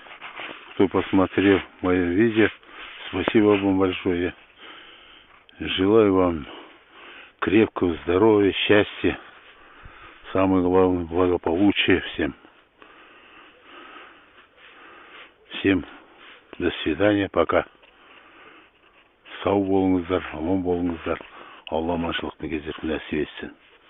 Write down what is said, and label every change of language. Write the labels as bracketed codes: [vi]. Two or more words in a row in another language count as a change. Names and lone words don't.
[ru] Кто посмотрел мое видео, спасибо вам большое. Желаю вам крепкого здоровья, счастья. Самое главное, благополучия всем. Всем до свидания, пока. [kk] Сау болыңыздар, аман болыңыздар. Алла аманшылықты кездерін нәсіп етсін.